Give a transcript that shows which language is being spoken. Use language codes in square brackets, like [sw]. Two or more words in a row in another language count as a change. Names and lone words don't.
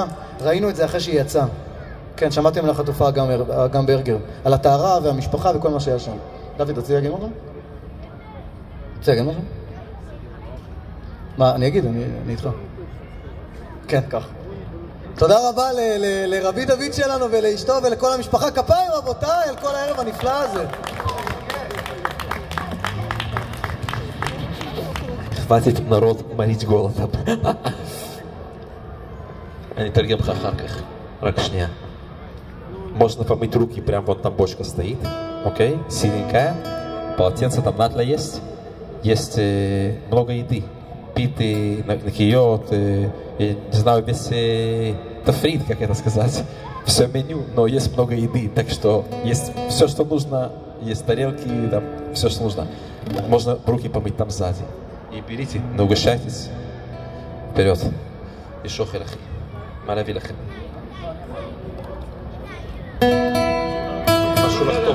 [he] ראינו את זה אחרי שהיא יצאה. כן, שמעתם על החטופה אגם ברגר, על הטהרה והמשפחה וכל מה שהיה שם. דוד, רציתי להגיד משהו? רוצה להגיד משהו? מה, אני אגיד, אני איתך. כן, כך. תודה רבה לרבי דוד שלנו ולאשתו ולכל המשפחה. כפיים רבותיי על כל הערב הנפלא הזה. [ru] хватит народ морить голодом. [he] אני אתרגם לך אחר כך. רק שנייה. [ru] Можно помыть руки, прям вот там бочка стоит. Окей? Синенькая. Полотенце там надо есть. Есть много еды. Питы, накиот, я не знаю, весь тафрит, как это сказать. Все меню, но есть много еды. Так что есть все, что нужно. Есть тарелки, там, все, что нужно. Можно руки помыть там сзади. И берите, не угощайтесь. Вперед. И шохер ахи. Малави лахи. [he] משהו לחטוף.